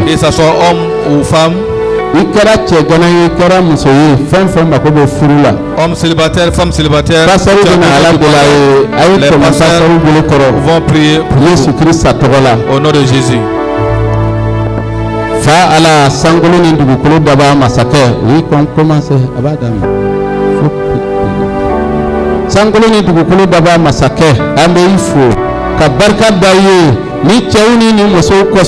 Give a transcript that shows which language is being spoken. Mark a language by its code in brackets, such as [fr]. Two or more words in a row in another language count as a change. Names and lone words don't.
[fr] que ça soit homme ou femme [bm] I kɛra cɛ gana ye I kɛra muso ye fɛn fɛn mago bɛ furu la [fr] homme célibataire femme célibataire [bm] pasteur bɛna ala dela ye a ye tɛmɛ pasteur bolo kɔrɔ [fr] vont prier pour [bm] Yesu Krista tɔgɔ la [fr] au nom de Jésus [bm] fa ala sankolo ni dugukolo daba masakɛ o yi commencé a b'a daminɛ sankolo ni dugukolo daba masakɛ an bɛ I fo ka barika da ye ni cɛw ni musow